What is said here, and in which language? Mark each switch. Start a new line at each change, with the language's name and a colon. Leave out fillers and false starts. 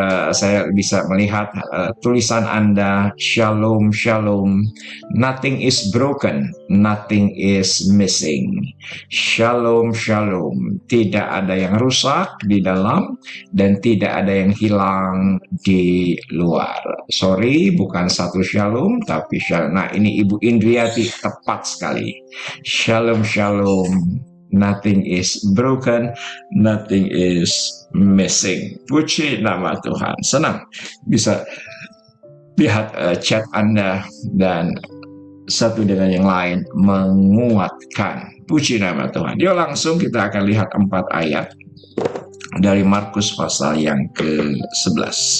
Indonesian: Saya bisa melihat tulisan Anda, Shalom, Shalom,
English: nothing is broken, nothing is missing.
Indonesian: Shalom, Shalom, tidak ada yang rusak di dalam dan tidak ada yang hilang di luar. Sorry, bukan satu Shalom, tapi Shalom. Nah, ini Ibu Indriati tepat sekali. Shalom, Shalom.
English: Nothing is broken, nothing is missing.
Indonesian: Puji nama Tuhan. Senang bisa lihat chat Anda dan satu dengan yang lain menguatkan. Puji nama Tuhan. Yuk langsung kita akan lihat 4 ayat dari Markus pasal yang ke-11.